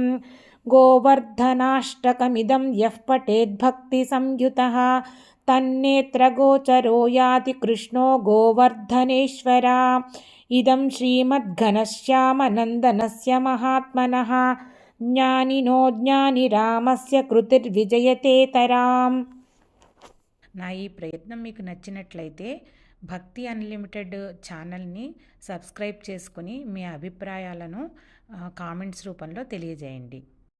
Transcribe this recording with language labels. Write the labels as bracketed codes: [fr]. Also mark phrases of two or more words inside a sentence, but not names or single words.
[sa] गोवर्धनाष्टकमिदं यः पठेद्भक्तिसंयुतः तन्नेत्रगोचरो याति कृष्णो गोवर्धनेश्वरा। इदं श्रीमद्घनश्यामनन्दनस्य महात्मनः ज्ञानिनो ज्ञानिरामस्य कृतिर्विजयतेतराम्। [te] నా ఈ ప్రయత్నం మీకు నచ్చినట్లయితే భక్తి అన్లిమిటెడ్ ఛానల్ని సబ్స్క్రైబ్ చేసుకుని మీ అభిప్రాయాలను కామెంట్స్ రూపంలో తెలియజేయండి.